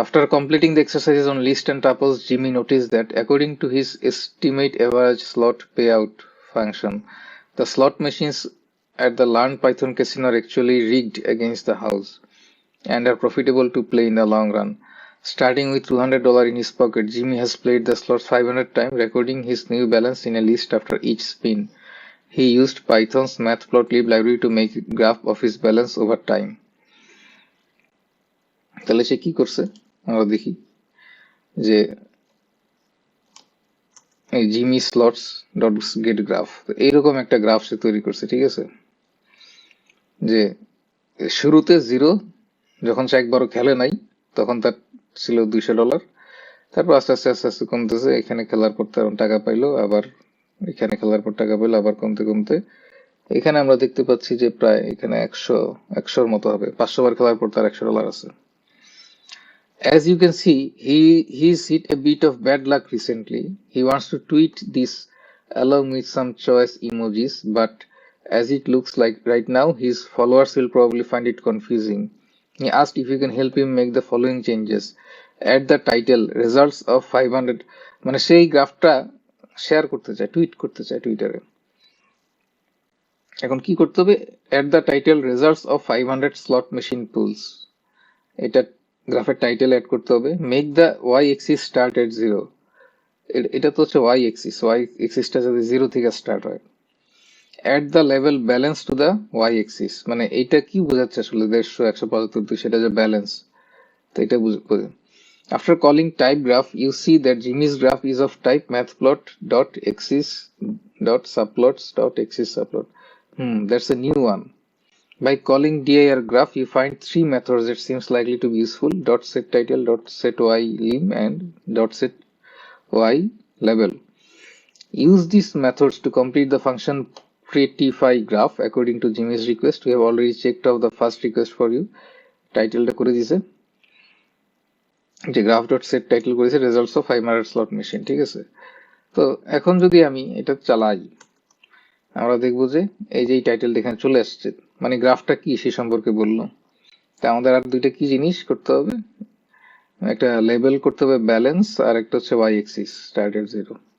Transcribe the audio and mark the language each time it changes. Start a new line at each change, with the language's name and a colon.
English: After completing the exercises on list and tuples, Jimmy notice that according to his estimate average slot pay out function, the slot machines at the Learn Python casino are actually rigged against the house and are profitable to play in the long run. Starting with $200 in his pocket, Jimmy has played the slots 500 times, recording his new balance in a list after each spin. He used Python's matplotlib library to make a graph of his balance over time.
Bangla: তাহলে সে কি করছে আমরা দেখি, যে এই Jimmy slots dot gate graph, এইরকম একটা graph সে তৈরি করছে, ঠিক আছে? যে শুরুতে 0, যখন সে একবারও খেলে নাই তখন তার ছিল $200। তারপর আস্তে আস্তে আস্তে আস্তে কমতেছে, এখানে খেলার পর তার টাকা পাইলো, আবার এখানে খেলার পর টাকা পাইলো, আবার কমতে কমতে এখানে আমরা দেখতে পাচ্ছি যে প্রায় এখানে 100-100-র মতো হবে। 500 বার খেলার পর তার $100 আছে।
English: As you can see, he's hit a bit of bad luck recently. He wants to tweet this along with some choice emojis, but as it looks like right now, his followers will probably find it confusing. He asked if you can help him make the following changes. Add the title results of 500,
Bangla: মানে সেই গ্রাফটা share করতে চায়, tweet করতে চায় টুইটারে। এখন কি করতে হবে?
English: at the title results of 500 slot machine pools,
Bangla: এটা গ্রাফের টাইটেল অ্যাড করতে হবে।
English: make the Y axis start at 0,
Bangla: এটা তো হচ্ছে ওয়াই এক্সিসটা যদি 0 থেকে স্টার্ট হয়।
English: add the level balance to the Y axis,
Bangla: মানে এইটা কি বোঝাচ্ছে আসলে 150, 175, সেটা যে ব্যালেন্স, তো এটা বুঝে।
English: After calling type graph, you see that Jimmy's graph is of type mathplot.axis.subplots.axis subplot. That's a new one. By calling dir graph, you find three methods that seems likely to be useful: dot set title, dot set y lim, and dot set y label. Use these methods to complete the function prettify graph according to Jimmy's request. We have already checked off the first request for you.
Bangla: Title টা করে দিয়েছে, যে graph dot set title করেছে results of 500 slot machine, ঠিক আছে। তো এখন যদি আমি এটা চালাই, আমরা দেখবো যে এই যে এই টাইটেলটা এখানে চলে আসছে, মানে গ্রাফটা কি সে সম্পর্কে বললো। তা আমাদের আর দুইটা কি জিনিস করতে হবে, একটা লেবেল করতে হবে ব্যালেন্স, আর একটা হচ্ছে ওয়াই এক্সিস স্টার্ট এট 0।